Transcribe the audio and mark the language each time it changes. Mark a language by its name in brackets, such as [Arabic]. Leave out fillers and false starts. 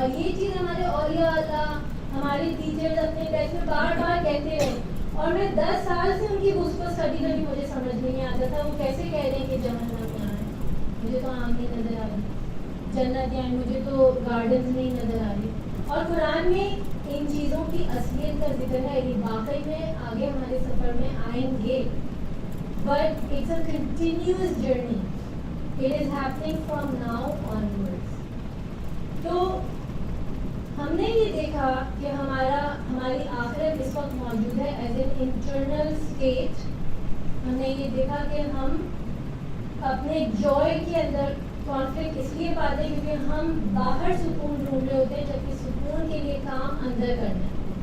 [Urdu] اور یہ چیز ہمارے اولیاء اللہ، ہمارے ٹیچرز اپنے بیچ میں بار بار کہتے رہے، اور میں 10 سال سے ان کی گفتگو کبھی مجھے سمجھ نہیں آتا تھا وہ کیسے کہہ رہے ہیں کہ جہنم یہاں ہے. مجھے تو آنکھیں نظر آ رہی، جنت یہاں، مجھے تو گارڈنز نہیں نظر آ رہی. اور قرآن میں ان چیزوں کی اصلیت کا ذکر ہے، یہ واقعی میں آگے ہمارے سفر میں آئیں گے. [English] But it's a continuous journey. It is happening from now onwards. [Urdu] تو ہم نے یہ دیکھا کہ ہماری آخرت اس وقت موجود ہے [English] As an internal state. [Urdu] ہم نے یہ دیکھا کہ ہم اپنے جوائے کے اندر کانفلکٹ اس لیے پاتے ہیں کیونکہ ہم باہر سکون ڈھونڈ رہے ہوتے ہیں جبکہ سکون کے لیے کام اندر کرنا ہے.